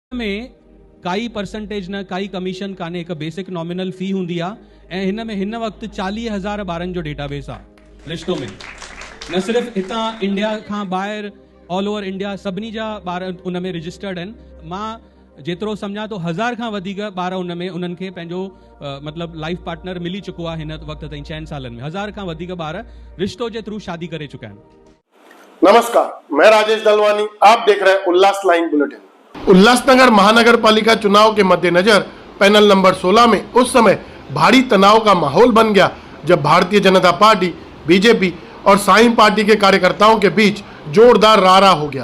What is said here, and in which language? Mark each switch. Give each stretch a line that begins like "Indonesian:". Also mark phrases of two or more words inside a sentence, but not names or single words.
Sindhi: में काई परसेंटेज न काई कमीशन काने, एक
English: basic nominal fee
Sindhi: हुंदी आ ऐं हिन में हिन वक्त 40,000 ॿारनि जो डेटाबेस आ रिश्तो में। न सिर्फ हितां इंडिया खां ॿाहिरि
English: all over India
Sindhi: सभिनी जा ॿार उन में रजिस्टर्ड आहिनि। मां जेतिरो सम्झां तो 1000 खां वधीक ॿार उन में उन्हनि खे पंहिंजो मतलब
English: life partner
Sindhi: मिली चुको आहे हिन वक्त ताईं 6 सालनि में। 1000 खां वधीक ॿार रिश्तो जे थ्रू शादी करे चुका आहिनि।
Hindi: नमस्कार, मैं राजेश दलवानी, आप देख रहे हैं उल्लास लाइन बुलेटिन। उल्लासनगर महानगर पालिका चुनाव के मद्देनजर पैनल नंबर 16 में उस समय भारी तनाव का माहौल बन गया जब भारतीय जनता पार्टी, बीजेपी और साईं पार्टी के कार्यकर्ताओं के बीच जोरदार रारा हो गया।